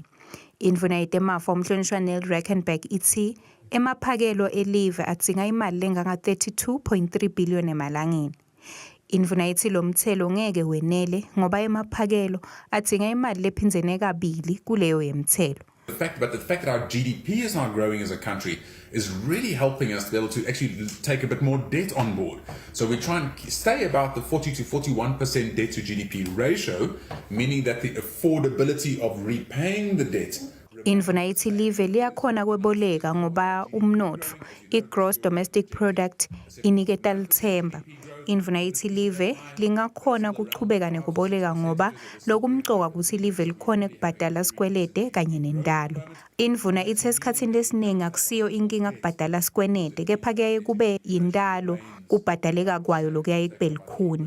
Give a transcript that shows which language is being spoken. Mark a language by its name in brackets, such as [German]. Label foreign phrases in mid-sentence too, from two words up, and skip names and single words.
[Swati] Indvuna yetemafa umhlonishwa Neil Reichenberg ithi emaphakelo elive adzinga imali lenganga 32.3 billion emalangeni. Indvuna ithi lo mthelo ngeke wenele ngoba emaphakelo adzinga imali lephinzene kabili kuleyo yemthelo. [English] The fact that our GDP is now growing as a country is really helping us to be able to actually take a bit more debt on board. So we try and stay about the 40 to 41% debt to GDP ratio, meaning that the affordability of repaying the debt. [Swati] Indvuna ithi live liyakhona kweboleka ngoba umnotfo, [English] i-gross domestic product, [Swati] iniketa lithemba. Indvuna ithi live lingakhona kuchubeka nekuboleka ngoba lokumcoka ukuthi live likhone kubhadala sikwelede kanye nendalo. Indvuna ithi esikhatsini lesiningi akusiyo inkinga kubhadala sikwenede kepha kuyaye kube yindalo kubhadaleka kwayo lokuyaye kube likhuni.